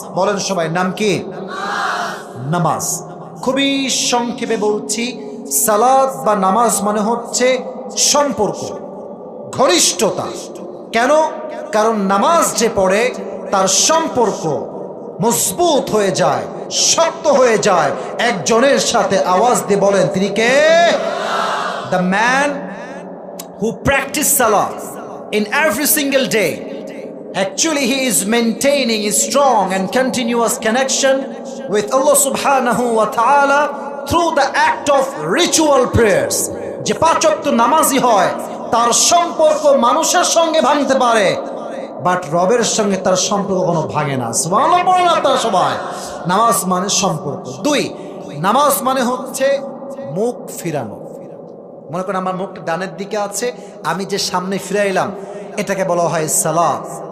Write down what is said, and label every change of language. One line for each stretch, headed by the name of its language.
Bangla: বলেন সবাই, নাম কি? নামাজ। খুবই সংক্ষেপে বলছি, সালাত বা নামাজ মানে হচ্ছে সম্পর্ক, ঘনিষ্ঠতা। কেন? কারণ নামাজ যে পড়ে তার সম্পর্ক মজবুত হয়ে যায়, শক্ত হয়ে যায় একজনের সাথে। আওয়াজ দিয়ে বলেন তিনি কে?
English: The man who practice salah in every single day, actually he is maintaining a strong and continuous connection with Allah subhanahu wa ta'ala through the act of ritual prayers.
Bangla: যে 5 ওয়াক্ত নামাজি হয় তার সম্পর্ক মানুষের সঙ্গে ভাঙতে পারে, বাট রবের সঙ্গে তার সম্পর্ক কোনো ভাঙে না। সুবহানাল্লাহ বলেন আপনারা সবাই। নামাজ মানে সম্পর্ক। 2, নামাজ মানে হচ্ছে মুখ ফিরানো। মনে করেন আমার মুখটা ডানের দিকে আছে, আমি যে সামনে ফিরাইলাম এটাকে বলা হয় সালাত।